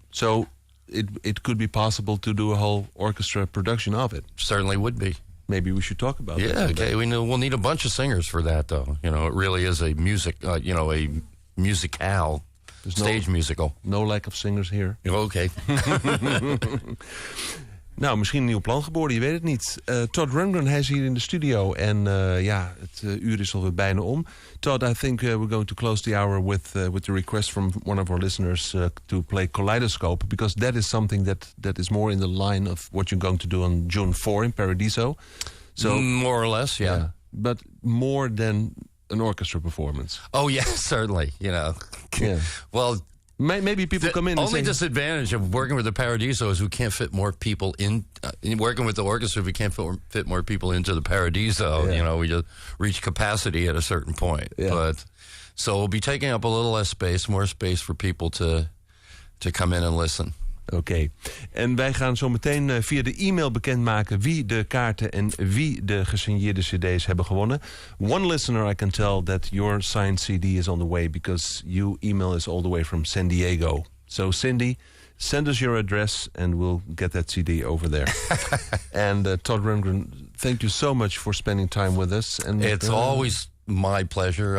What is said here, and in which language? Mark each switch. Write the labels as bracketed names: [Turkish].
[English] So it could be possible to do a whole orchestra production of it. Certainly would be. Maybe we should talk about that. Yeah, okay. We'll need a bunch of singers for that, though. It really is a a musicale, stage musical. No lack of singers here. Okay. [Dutch] Nou, misschien een nieuw plan geboren, je weet het niet. Todd Rundgren, hij is hier in de studio. En het uur is alweer bijna om. [English] Todd, I think we're going to close the hour with the request from one of our listeners to play Kaleidoscope, because that is something that is more in the line of what you're going to do on June 4 in Paradiso. So more or less, yeah. But more than an orchestra performance. Oh, yeah, certainly, Yeah. Well, maybe people come in and only disadvantage of working with the Paradiso is we can't fit more people in. Working with the orchestra, we can't fit more people into the Paradiso. Yeah. We just reach capacity at a certain point. Yeah. But so we'll be taking up a little less space, more space for people to come in and listen. [Dutch] Oké. En wij gaan zo meteen via de e-mail bekendmaken wie de kaarten en wie de gesigneerde cd's hebben gewonnen. [English] One listener, I can tell that your signed cd is on the way because you email us all the way from San Diego. So Cindy, send us your address and we'll get that cd over there. And Todd Rundgren, thank you so much for spending time with us. And it's always my pleasure.